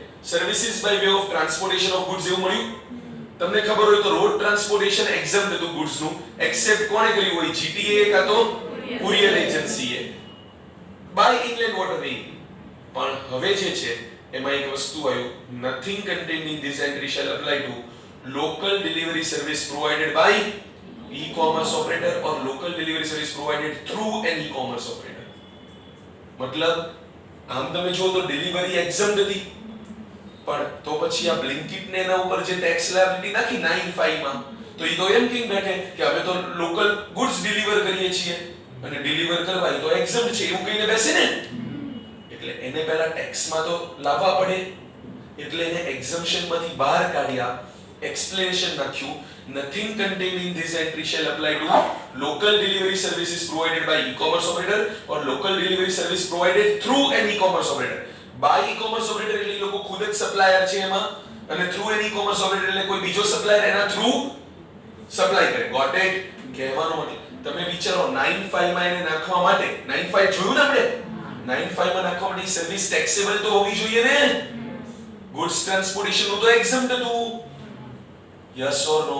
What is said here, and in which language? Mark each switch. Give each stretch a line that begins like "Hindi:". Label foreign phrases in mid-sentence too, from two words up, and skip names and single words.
English: services by way of transportation of goods
Gujarati: એવું મળ્યું. તમને ખબર હોય તો
English: road transportation
Gujarati: એક્ઝમ્પ્ટ હતું ગુડ્સ નું, એક્સેપ્ટ કોણે કર્યું હોય? જીટીએ કાં તો
English: courier agencyએ by inland waterway.
Gujarati: પણ હવે જે છે એમાં એક વસ્તુ આવ્યું,
English: nothing contained in this entry shall apply to local delivery service provided by e-commerce operator or local delivery service provided through an e-commerce operator.
Gujarati: મતલબ આમ તમે જો તો ડિલિવરી એક્ઝમ્પ્ટ હતી, પણ તો પછી આ બ્લિંકિટ ને એના ઉપર જે
English: tax liability
Gujarati: નાખી 95 માં, તો ઈ તો એમ કહીને બેઠે કે અમે તો
English: local goods
Gujarati: ડિલિવર કરીએ છીએ અને ડિલિવર કરવા તો એક્ઝમ્પ્ટ છે એવું કહીને બેસે ને, એટલે એને પહેલા ટેક્સ માં તો લાવવા પડે, એટલે એને એક્ઝમ્પશન માંથી બહાર કાઢ્યા. Explanation નાખ્યું,
English: nothing contained in this entry shall apply to local delivery services provided by e-commerce operator or local delivery service provided through an e-commerce operator. By e-commerce operator
Gujarati: એટલે લોકો ખુદ જ સપ્લાયર છે એમાં, અને
English: through an e-commerce operator
Gujarati: એટલે કોઈ બીજો સપ્લાયર એના થ્રુ સપ્લાય કરે.
English: got it?
Gujarati: કહેવાનો મતલબ તમે વિચારો 95 માં એને નાખવા માટે, 95 જોયું ને આપણે, 95 માં નાખવા માટે
English: service taxable
Gujarati: તો હોવી જોઈએ ને,
English: goods transportation
Gujarati: નું તો એક્ઝમ્પ્ટ હતું.
English: yes or no?